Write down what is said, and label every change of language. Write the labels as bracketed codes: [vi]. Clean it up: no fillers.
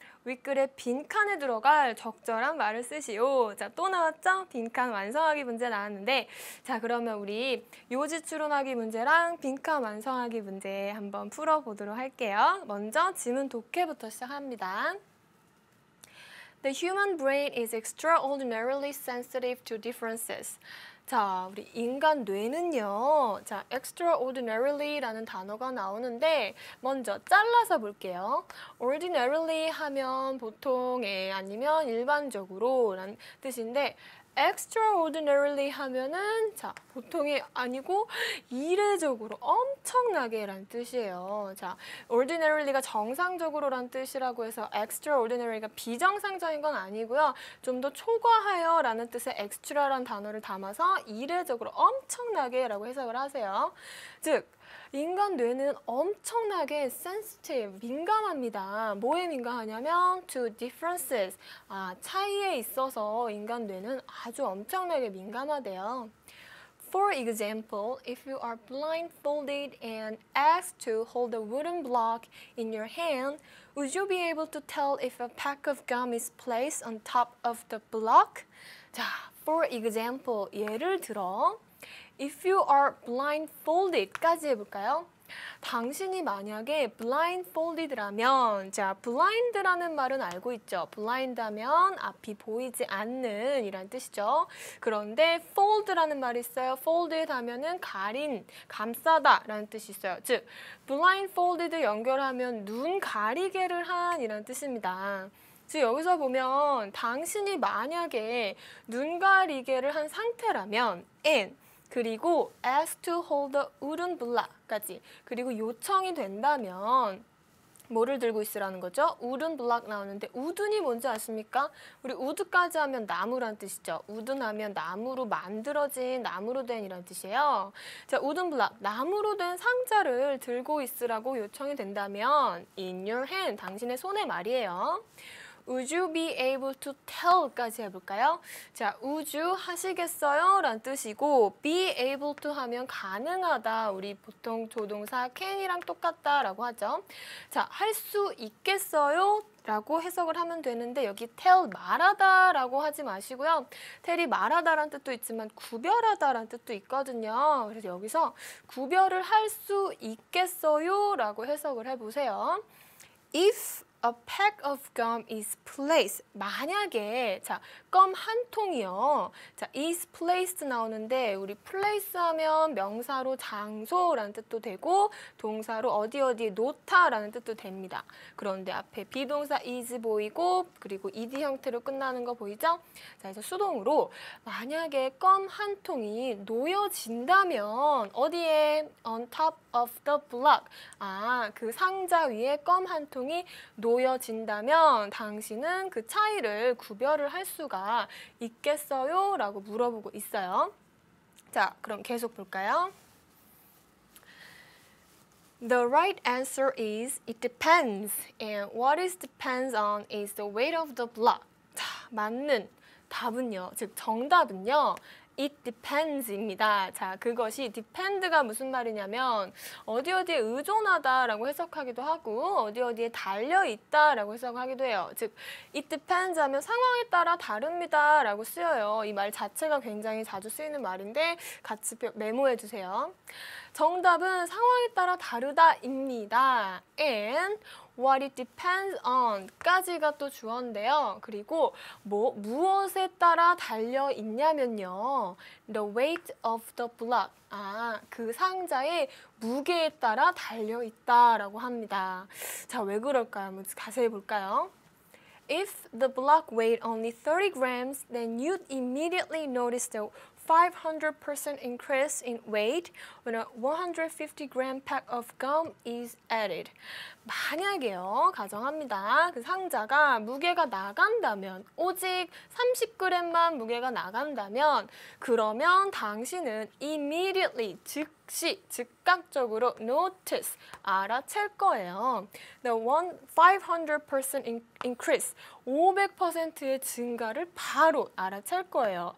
[ko] 윗글에 빈칸에 들어갈 적절한 말을 쓰시오. 자, 또 나왔죠? 빈칸 완성하기 문제 나왔는데 자, 그러면 우리 요지 추론하기 문제랑 빈칸 완성하기 문제 한번 풀어보도록 할게요. 먼저 지문 독해부터 시작합니다. [en] The human brain is extraordinarily sensitive to differences. [ko] 자, 우리 인간 뇌는요. 자, extraordinary라는 단어가 나오는데 먼저 잘라서 볼게요. ordinarily 하면 보통의 아니면 일반적으로 라는 뜻인데 extraordinarily 하면은 자, 보통이 아니고 이례적으로 엄청나게 라는 뜻이에요. 자, ordinary가 정상적으로 라는 뜻이라고 해서 extraordinary가 비정상적인 건 아니고요. 좀 더 초과하여 라는 뜻의 extra라는 단어를 담아서 이례적으로 엄청나게 라고 해석을 하세요. 즉, 인간 뇌는 엄청나게 sensitive, 민감합니다. 뭐에 민감하냐면 [en] to differences, [ko] 차이에 있어서 인간 뇌는 아주 엄청나게 민감하대요. [en] For example, if you are blindfolded and asked to hold a wooden block in your hand, would you be able to tell if a pack of gum is placed on top of the block? 자, for example, [ko] 예를 들어 [en] If you are blindfolded까지 [ko] 해볼까요? 당신이 만약에 blindfolded라면 자, blind라는 말은 알고 있죠. blind 하면 앞이 보이지 않는 이란 뜻이죠. 그런데 fold라는 말이 있어요. folded 하면은 가린, 감싸다 라는 뜻이 있어요. 즉, blindfolded 연결하면 눈 가리개를 한 이란 뜻입니다. 즉 여기서 보면 당신이 만약에 눈 가리개를 한 상태라면 [en] and [ko] 그리고 [en] asked to hold a wooden block [ko] 까지 그리고 요청이 된다면 뭐를 들고 있으라는 거죠? wooden block 나오는데 wooden이 뭔지 아십니까? 우리 wood까지 하면 나무란 뜻이죠. wooden 하면 나무로 만들어진, 나무로 된 이란 뜻이에요. 자, wooden block, 나무로 된 상자를 들고 있으라고 요청이 된다면 [en] in your hand, [ko] 당신의 손에 말이에요. [en] Would you be able to tell까지 해볼까요? [ko] 자, would you 하시겠어요? 라는 뜻이고 be able to 하면 가능하다. 우리 보통 조동사 can이랑 똑같다 라고 하죠. 자, 할 수 있겠어요? 라고 해석을 하면 되는데 여기 tell 말하다 라고 하지 마시고요. tell이 말하다 라는 뜻도 있지만 구별하다 라는 뜻도 있거든요. 그래서 여기서 구별을 할 수 있겠어요? 라고 해석을 해보세요. [en] If a pack of gum is placed. [ko] 만약에 자, 껌 한 통이요. 자, is placed 나오는데 우리 place 하면 명사로 장소라는 뜻도 되고 동사로 어디에 놓다라는 뜻도 됩니다. 그런데 앞에 비동사 is 보이고 그리고 ed 형태로 끝나는 거 보이죠? 자, 그래서 수동으로 만약에 껌 한 통이 놓여진다면 어디에? [en] On top of the block. [ko] 그 상자 위에 껌 한 통이 놓여진다면 당신은 그 차이를 구별을 할 수가 있겠어요? 라고 물어보고 있어요. 자, 그럼 계속 볼까요? [en] The right answer is it depends. And what is depends on is the weight of the block. [ko] 자, 맞는 답은요, 즉 정답은요. [en] It depends입니다. [ko] 자, 그것이 depend가 무슨 말이냐면 어디에 의존하다라고 해석하기도 하고 어디에 달려있다라고 해석하기도 해요. 즉, [en] it depends [ko] 하면 상황에 따라 다릅니다라고 쓰여요. 이 말 자체가 굉장히 자주 쓰이는 말인데 같이 메모해 주세요. 정답은 상황에 따라 다르다입니다. [en] And what it depends on 까지가 또 주어인데요. 그리고 무엇에 따라 달려 있냐면요. The weight of the block. [ko] 그 상자의 무게에 따라 달려 있다라고 합니다. 자, 왜 그럴까요? 한번 자세히 볼까요? [en] If the block weighed only 30 grams, then you'd immediately notice the 500% increase in weight when a 150-gram pack of gum is added. [ko] 만약에요, 가정합니다. 그 상자가 무게가 나간다면, 오직 30g만 무게가 나간다면, 그러면 당신은 immediately, 즉각적으로 notice, 알아챌 거예요. [en] The 500% increase, [ko] 500%의 증가를 바로 알아챌 거예요.